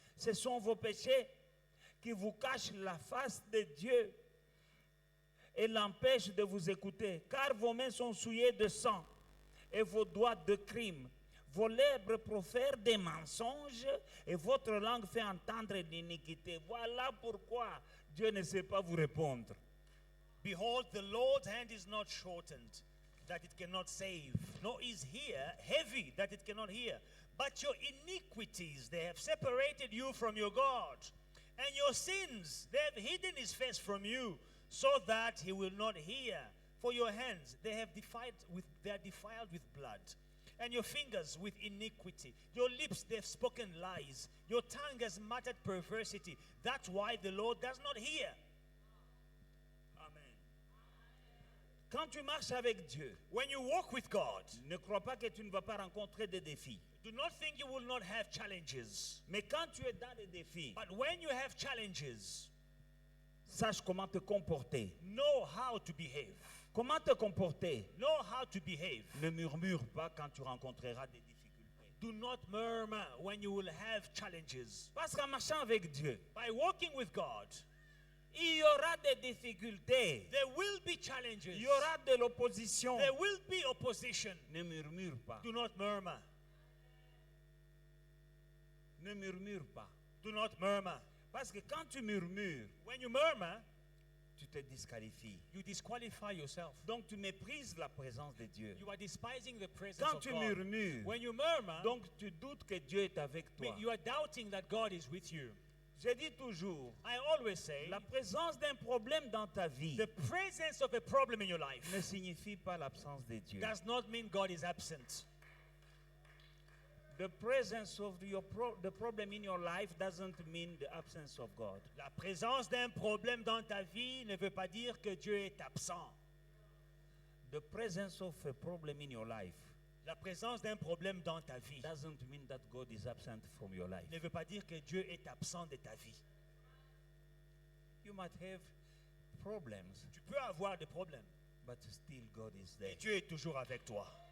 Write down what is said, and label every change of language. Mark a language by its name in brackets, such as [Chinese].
[French] Ce sont vos péchés qui vous cachent la face de Dieu et l'empêchent de vous écouter, car vos mains sont souillées de sang et vos doigts de crime. Vos lèvres profèrent des mensonges et votre langue fait entendre l'iniquité. Voilà pourquoi Dieu ne sait pas vous répondre. [English] Behold, the Lord's hand is not shortened, that it cannot save, nor is ear heavy, that it cannot hear. But your iniquities, they have separated you from your God. And your sins, they have hidden his face from you, so that he will not hear. For your hands, they are defiled with blood. And your fingers with iniquity. Your lips, they've spoken lies. Your tongue has muttered perversity. That's why the Lord does not hear. Amen. [French] Quand tu marches avec Dieu, [English] When you walk with God, [French] ne crois pas que tu ne vas pas rencontrer des défis. [English] do not think you will not have challenges. [French] Mais quand tu es dans les défis, [English] But when you have challenges, [French] sache comment te comporter. [English] know how to behave. [French] Comment te comporter? [English] Know how to behave. [French] Ne murmure pas quand tu rencontreras des difficultés. [English] Do not murmur when you will have challenges. [French] Parce qu'en marchant avec Dieu, [English] By walking with God, [French] il y aura des difficultés. [English] there will be challenges. [French] Il y aura de l'opposition. [English] There will be opposition. [French] Ne murmure pas. [English] Do not murmur. [French] Ne murmure pas. [English] Do not murmur. [French] Parce que quand tu murmures, [English] When you murmur, [French] tu te disqualifies. [English] you disqualify yourself. [French] Donc tu méprises la présence de Dieu. [English] You are despising the presence [French] Quand [English] of [French] tu [English] God. [French] murmures, [English] When you murmur, [French] donc tu doutes que Dieu est avec toi. [English] you are doubting that God is with you. [French] Je dis toujours, [English] I always say, [French] la présence d'un problème dans ta vie [English] the presence of a problem in your life [French] ne signifie pas l'absence de Dieu. [English] does not mean God is absent. The presence of the problem in your life doesn't mean the absence of God. [French] La présence d'un problème dans ta vie ne veut pas dire que Dieu est absent. [English] The presence of a problem in your life [French] La présence d'un problème dans ta vie [English] doesn't mean that God is absent from your life. [French] ne veut pas dire que Dieu est absent de ta vie. [English] You might have problems, [French] Tu peux avoir des problèmes, [English] but still God is there. [French] mais Dieu est toujours avec toi.